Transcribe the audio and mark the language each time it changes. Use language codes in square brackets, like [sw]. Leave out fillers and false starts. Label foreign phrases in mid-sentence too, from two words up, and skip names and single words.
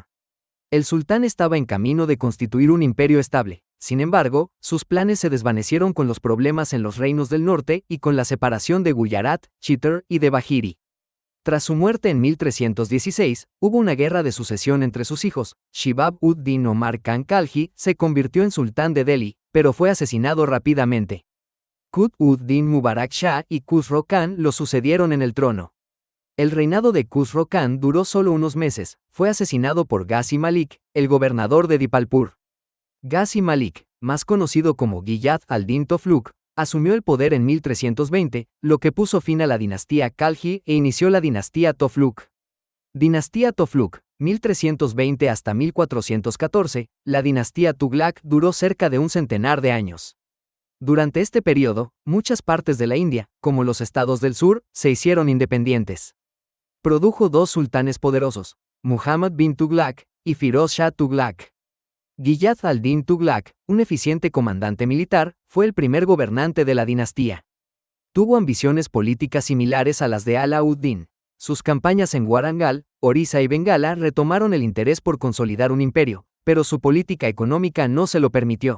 [es] El sultán estaba en camino de constituir un imperio estable. Sin embargo, sus planes se desvanecieron con los problemas en los reinos del norte y con la separación de Gujarat, Chittor y Devagiri. Tras su muerte en 1316, hubo una guerra de sucesión entre sus hijos. Shihab-ud-Din Omar Khan Khalji se convirtió en sultán de Delhi, pero fue asesinado rápidamente. Qutb-ud-Din Mubarak Shah y Khusro Khan lo sucedieron en el trono. El reinado de Khusro Khan duró solo unos meses, fue asesinado por Ghazi Malik, el gobernador de Dipalpur. Ghazi Malik, más conocido como Ghiyath al-Din Tofluk, asumió el poder en 1320, lo que puso fin a la dinastía Khalji e inició la dinastía Tofluk. Dinastía Tofluk, 1320 hasta 1414, la dinastía Tughlaq duró cerca de un centenar de años. Durante este periodo, muchas partes de la India, como los estados del sur, se hicieron independientes. Produjo dos sultanes poderosos, Muhammad bin Tughlaq y Firoz Shah Tughlaq. Ghiyath al-Din Tughlaq, un eficiente comandante militar, fue el primer gobernante de la dinastía. Tuvo ambiciones políticas similares a las de Alauddin. Sus campañas en Warangal, Orissa y Bengala retomaron el interés por consolidar un imperio, pero su política económica no se lo permitió.